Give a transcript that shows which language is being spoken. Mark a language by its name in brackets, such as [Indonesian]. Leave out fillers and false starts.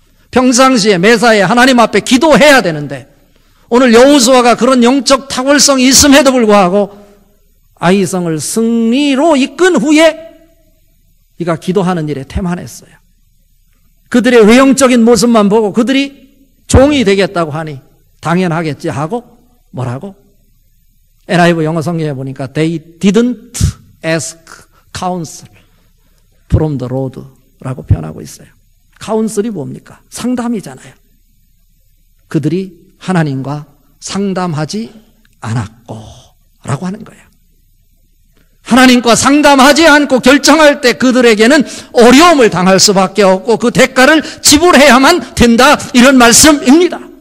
[Korean] 평상시에 매사에 하나님 앞에 기도해야 되는데 오늘 여호수아가 그런 영적 탁월성이 있음에도 불구하고 아이성을 승리로 이끈 후에 그가 기도하는 일에 태만했어요. 그들의 외형적인 모습만 보고 그들이 종이 되겠다고 하니 당연하겠지 하고 뭐라고? NIV 영어 성경에 보니까 [English] They didn't ask counsel from the Lord [Korean] 라고 표현하고 있어요. 카운슬이 뭡니까? 상담이잖아요. 그들이 하나님과 상담하지 않았고 라고 하는 거예요. 하나님과 상담하지 않고 결정할 때 그들에게는 어려움을 당할 수밖에 없고 그 대가를 지불해야만 된다, 이런 말씀입니다.